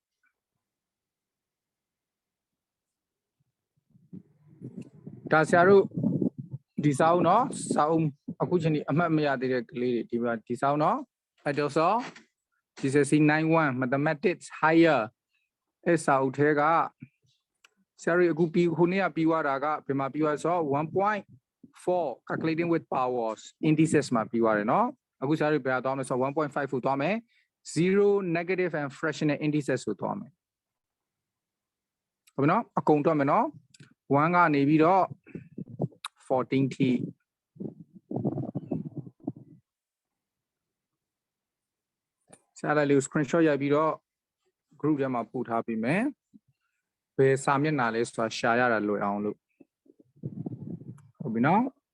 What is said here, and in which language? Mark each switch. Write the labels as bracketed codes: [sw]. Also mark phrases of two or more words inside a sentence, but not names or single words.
[my] Da ဆရာတို့ဒီစာအုပ်နော်စာအုပ်အခုချိန်ဒီအမှတ်မရသေးတဲ့ကလေးတွေဒီ မှာဒီစာအုပ်နော်အဲ့တော့ဆို [en] GCSE 91 mathematics higher [my] အဲ့စာအုပ်ထဲကဆရာတို့အခုပြီးခုနေ့ကပြီးသွားတာကဘယ်မှာပြီးသွားဆို 1.4 [en] calculating with powers indices [my] မှာပြီးသွားတယ်နော်အခုဆရာတို့ဘယ်သွားမလဲဆို 1.5 ကိုသွားမယ်0 [en] negative and fractional indices [my] ကိုသွားမယ် ဟုတ်ပြီနော်အကုန်တွက်မယ်နော်1ကနေပြီးတော့14 ထိဆရာလေး screenshot ရိုက်ပြီးတော့ group ထဲမှာပို့ထားပေးမယ်ဘယ်စာမျက်နှာလဲဆိုတာရှာရတာလွယ်အောင်လို့ဟုတ်ပြီနော်